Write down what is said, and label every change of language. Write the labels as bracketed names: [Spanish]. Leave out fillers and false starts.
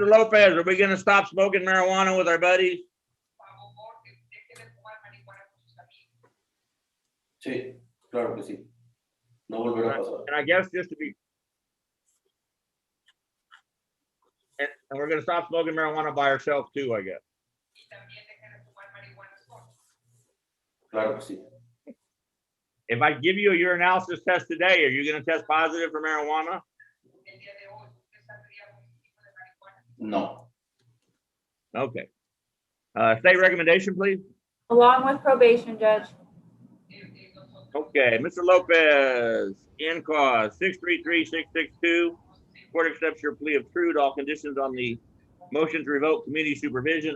[English] Lopez, are we gonna stop smoking marijuana with our buddies? [Spanish] Sí, claro que sí. No volverá a pasar. [English] And I guess just to be, and we're gonna stop smoking marijuana by ourselves too, I guess. [Spanish] Y también dejar de fumar marihuana sola. Claro que sí. [English] If I give you a urinalysis test today, are you gonna test positive for marijuana? [Spanish] El día de hoy, ¿usted saldría positivo de marihuana? No. [English] Okay. State recommendation, please. Along with probation, Judge. Okay, Mr. Lopez, in cause 633662. Court accepts your plea of true to all conditions on the motion to revoke community supervision.